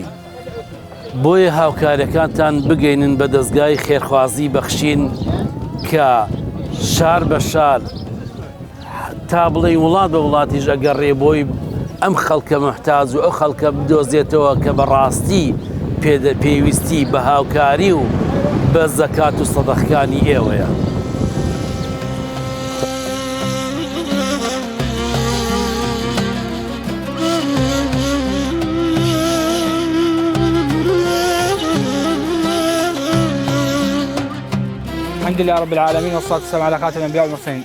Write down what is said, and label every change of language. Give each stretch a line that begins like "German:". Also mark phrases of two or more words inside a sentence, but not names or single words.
Central Kurdish: بۆیە هاوکاریەکانتان بگەینن بە دەستگای خێرخوازی بەخشین کە شار بە شار تا بڵێ وڵات بە وڵاتیش ئەگەڕێ بۆی ئەم خەڵکە محتاج و ئەو خەڵکە بدۆزێتەوە کە بەڕاستی پێویستی بە هاوکاری و بە زەکات و سەدەقەکانی ئێوەیە.
Arabic: الحمد لله رب العالمين والصلاة والسلام على خاتم الأنبياء والمرسلين.